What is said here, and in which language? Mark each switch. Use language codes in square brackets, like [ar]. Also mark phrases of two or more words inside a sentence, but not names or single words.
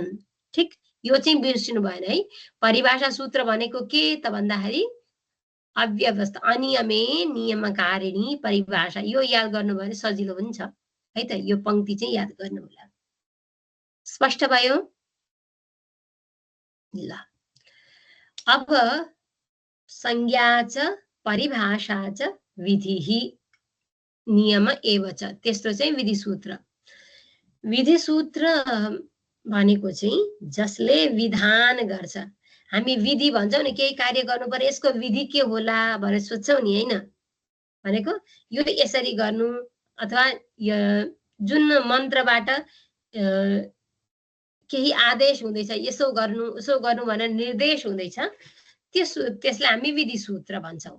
[ne] ठीक, यो चाहिँ बिर्सिनु भएन है। परिभाषा सूत्र भनेको के त भन्दाखेरि अव्यवस्था, [sa] अनियमे नियमकारिणी परिभाषा। [ne] यो याद गर्नु भने सजिलो पनि छ है त। यो पंक्ति चाहिँ याद गर्नु होला। स्पष्ट भयो? ल अब [sa] संज्ञा च परिभाषा च विधिः नियम एव च, [ne] तेस्रो चाहिँ विधि सूत्र। विधि सूत्र भनेको चाहिँ जसले विधान गर्छ। हामी विधि भन्छौँ नि, केही कार्य गर्नु पर्यो यसको विधि के होला भनेर सोच्छौँ नि, हैन? भनेको यो यसरी गर्नु अथवा जुन मन्त्रबाट केही आदेश हुँदैछ, यसो गर्नु उसो गर्नु भनेर निर्देश हुँदैछ, त्यसलाई हामी विधि सूत्र भन्छौँ।